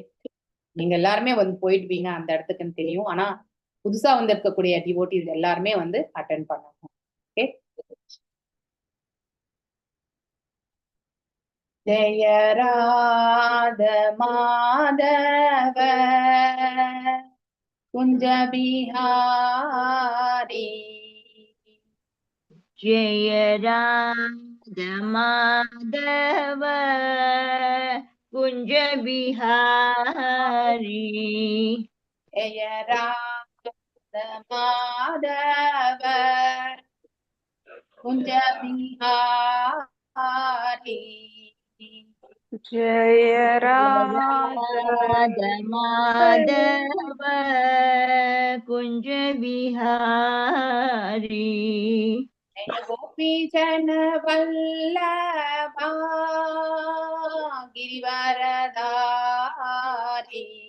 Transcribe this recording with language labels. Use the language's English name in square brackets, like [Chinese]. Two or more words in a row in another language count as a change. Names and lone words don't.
[Tamil] நீங்க எல்லாருமே வந்து போயிடுவீங்க அந்த இடத்துக்குன்னு தெரியும், ஆனா புதுசா வந்து இருக்கக்கூடிய டிவோட்டிஸ் எல்லாருமே வந்து அட்டென்ட் பண்ணணும். [Sanskrit] ஓகே, जय राध माधव कुंज बिहारी, जय राध माधव कुंज बिहारी जय राध माधव कुंज बिहारी जय राध माधव कुंज बिहारी जय गोपी जन वल्लभा गिरिवरधारी,